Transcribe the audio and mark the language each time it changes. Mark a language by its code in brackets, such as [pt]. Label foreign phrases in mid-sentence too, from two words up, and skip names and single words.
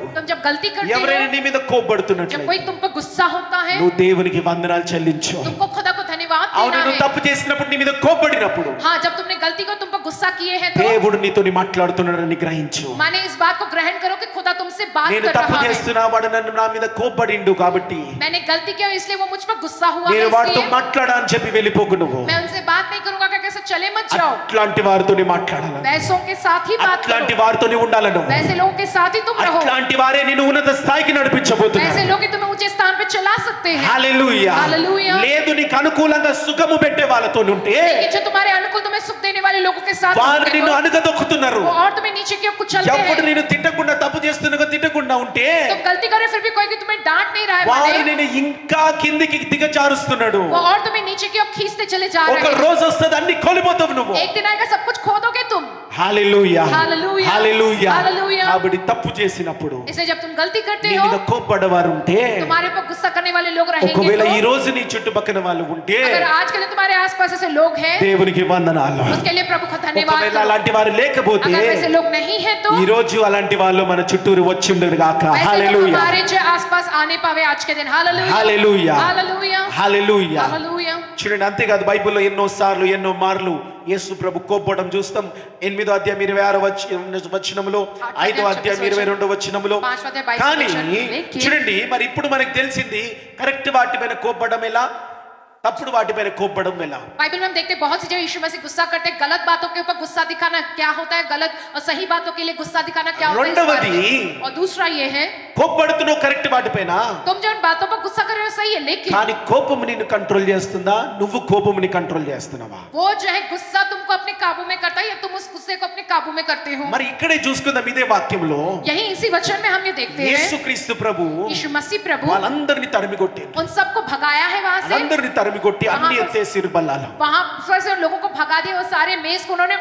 [hi] तुम जब गलती करते [te] ఎవరైనా [hi] हो, [te] నీ మీద [hi] जब [te] కోప్పడుతున్నట్లయితే [hi] कोई तुम पर गुस्सा होता है, [te] నువ్వు దేవునికి వందనాలు చెల్లించు. [hi] तुमको खुदा को धन्यवाद [te] అవును, [hi] देना [te] నువ్వు [hi] है. [te] తప్పు చేసినప్పుడు, నీ మీద కోప్పడినప్పుడు [hi] हाँ, जब तुमने गलती को तुम पर गुस्सा किए हैं तो [te] దేవుడు నీతోని మాట్లాడుతున్నాడని గ్రహించు. [hi] माने इस बात को ग्रहण करो कि खुदा तुमसे बात [te] నేను [hi] कर [te] తప్పు [hi] रहा है. [te] చేస్తున్నా, వాడు నన్ను నా మీద కోప్పడిండు కాబట్టి [hi] मैंने गलती की इसलिए वो मुझ पर गुस्सा हुआ है, [te] నేను వాడితో [hi] इसलिए [te] మాట్లాడా అని చెప్పి వెళ్ళిపోకు. నువ్వు [hi] मैं उनसे बात नहीं करूंगा कि कैसे चले मत जाओ. [te] అట్లాంటి వారితోనే మాట్లాడాలి, [hi] वैसों के साथ ही बात [te] అట్లాంటి [hi] करो, [te] వారితోనే ఉండాలి. నువ్వు [hi] वैसे लोगों के साथ ही तुम रहो, [te] అట్లాంటి వారే నిన్ను ఉన్నత స్థాయికి [hi] वैसे [te] నడిపించబోతున్నారు. [hi] लोग ही तुम्हें ऊंचे स्थान पे चला सकते हैं. [te] హల్లెలూయా. హల్లెలూయా. లేదు, నీకు అనుకూలంగా సుఖము పెట్టే వాళ్ళతో ఉంటే [hi] लेकिन जो तुम्हारे अनुकूल तुम्हें सुख देने वाले लोगों के साथ [te] వారు [hi] होते [te] నిన్ను [hi] हो, [te] అనుగదొక్కుతున్నారు. [hi] वो और तुम्हें नीचे की ओर कुचलते [te] ఎవడు [hi] हैं. [te] నేను తిట్టకుండా, తప్పు చేస్తున్నా తిట్టకుండా ఉంటే [hi] तुम गलती करे फिर भी कोई कि तुम्हें डांट नहीं रहा है, [te] వాడు [hi] माने [te] నేను ఇంకా కిందికి దిగజారుస్తున్నాడు. [hi] वो और तुम्हें नीचे की ओर खींचते चले जा [te] ఒక [hi] रहे हैं. [te] రోజు వస్తుంది అన్ని కోల్పోతావు నువ్వు. [hi] एक दिन आएगा सब कुछ खो दोगे तुम. [te] హల్లెలూయా. హల్లెలూయా. హల్లెలూయా. హల్లెలూయా. కాబట్టి తప్పు చేసినప్పుడు [hi] इसलिए जब तुम गलती करते [te] నీ [hi] हो, [te] మీద కోప్పడవారు ఉంటే, [hi] तुम्हारे ऊपर गुस्सा करने वाले लोग रहेंगे [te] ఒకవేళ ఈ [hi] तो, [te] రోజు నీ చుట్టుపక్కల వాళ్ళు ఉంటే [hi] अगर आज के दिन तुम्हारे आसपास ऐसे लोग हैं, [te] దేవునికి వందనాలు. [hi] उसके लिए प्रभु का धन्यवाद [te] ఒకవేళ [hi] करो. [te] అలాంటి వారు లేకపోతే [hi] अगर वैसे लोग नहीं है तो [te] ఈ రోజు అలాంటి వాళ్ళు మన చుట్టూరు వచ్చిండరు గాక. [hi] वैसे लोग [te] హల్లెలూయా. [hi] हमारे जो आसपास आने पावे आज के दिन. हालेलुया. [te] హల్లెలూయా. [hi] हालेलुया. [te] హల్లెలూయా. [hi] हालेलुया. [te] చూడండి, అంతేకాదు బైబిల్లో ఎన్నో సార్లు ఎన్నో మార్లు యేసు ప్రభు కోప్పడం చూస్తాం. 8వ అధ్యాయం 26వ వచనములో, 5వ అధ్యాయం 22వ వచనములో. 5వ అధ్యాయం 22వ కానీ వచనం. చూడండి, మరి ఇప్పుడు మనకు తెలిసింది కరెక్ట్ వాటిపైన కోప్పడం ఎలా, తప్పుడు వాటిపైన కోప్పడం ఎలా. [hi] बाइबल में हम देखते हैं बहुत सी जगह यीशु मसीह गुस्सा करते हैं. गलत बातों के ऊपर गुस्सा दिखाना क्या होता है, गलत और सही बातों के लिए गुस्सा दिखाना क्या होता है, इस बारे में. और दूसरा ये है, [te] కోప్పడుతున్నావు కరెక్ట్ వాటిపైన, [hi] तुम जो उन बातों पर गुस्सा कर रहे हो सही है, लेकिन [te] కానీ కోపము నిన్ను కంట్రోల్ చేస్తుందా, నువ్వు కోపముని కంట్రోల్ చేస్తున్నావా? [hi] वो जो है गुस्सा तुमको अपने काबू में करता है या तुम उस गुस्से को अपने काबू में करते हो. [te] మరి ఇక్కడే చూసుకుందాం, ఇదే వాక్యంలో [hi] यही इसी वचन में हम ये देखते हैं, [te] యేసుక్రీస్తు ప్రభు [hi] यीशु मसीह प्रभु [te] వాళ్ళందరినీ తరిమి కొట్టారు. [hi] उन सबको भगाया है वहां से. [te] అందరినీ తరిమి కొట్టి అన్ని ఎత్తేసిరు బల్లాలు. [hi] वहां पर से उन लोगों को भगा दिया, वो सारे मेज को उन्होंने